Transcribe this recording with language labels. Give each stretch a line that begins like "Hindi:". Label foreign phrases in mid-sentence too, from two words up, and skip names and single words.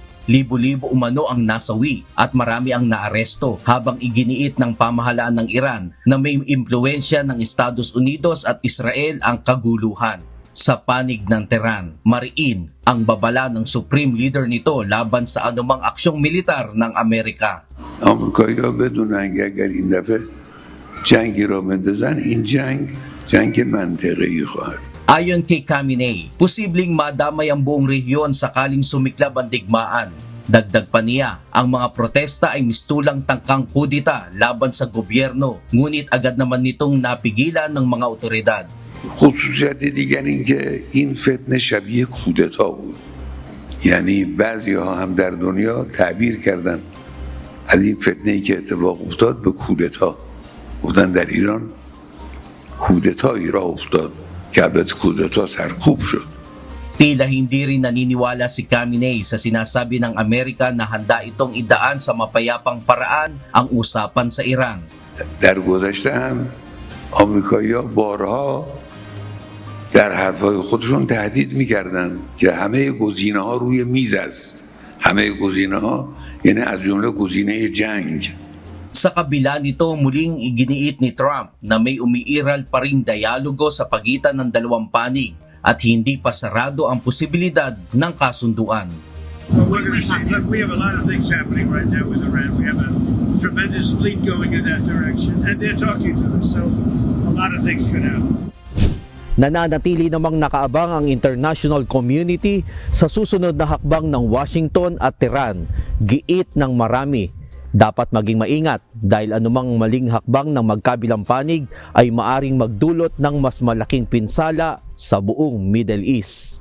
Filipino: Libo-libo umano ang nasawi at marami ang naaresto habang iginiit ng pamahalaan ng Iran na may impluensya ng Estados Unidos at Israel ang kaguluhan. Sa panig ng Tehran, mariin ang babala ng
English: Supreme Leader
Filipino: nito laban sa anumang aksyong militar ng Amerika.
Persian: آمریکایی‌ها بدونن که اگر این دفعه جنگی را بندازن این جنگ منطقه‌ای خواهد.
Filipino: Ayon kay Khamenei, posibleng madamay ang buong rehiyon sakaling sumiklab ang digmaan. Dagdag pa niya, ang mga protesta ay mistulang tangkang kudita laban sa gobyerno, ngunit agad naman nitong napigilan ng mga otoridad.
Persian: خصوصیت دیگر این که این فتنه شبیه کودتا بود. یعنی بعضی‌ها هم در دنیا تعبیر کردن از این فتنه‌ای که اتفاق افتاد به کودتا. گفتن در ایران کودتایی راه افتاد که البته کودتا سرکوب شد.
Filipino: Tila hindi rin naniniwala si Khamenei sa sinasabi ng Amerika na handa itong idaan sa mapayapang paraan ang usapan sa Iran.
Persian: در گذشته هم آمریکایی‌ها بارها در حرفهای خودشون تهدید می‌کردند که همه گزینه‌ها روی میز است. همه گزینه‌ها یعنی از جمله گزینه جنگ.
Filipino: Sa kabila nito, muling iginiit ni Trump na may umiiral pa ring dialogo sa pagitan ng dalawang panig at hindi pa sarado ang posibilidad ng kasunduan.
English: Well, we're going to see. Look, we have a lot of things happening right now with Iran. We have a tremendous fleet going in that direction, and they're talking to us. So, a lot of things could happen.
Filipino: Nananatili namang nakaabang ang
English: international community
Filipino: sa susunod na hakbang ng Washington at Tehran. Giit ng marami, dapat maging maingat dahil anumang maling hakbang ng magkabilang panig ay maaring magdulot ng mas malaking pinsala sa buong Middle East.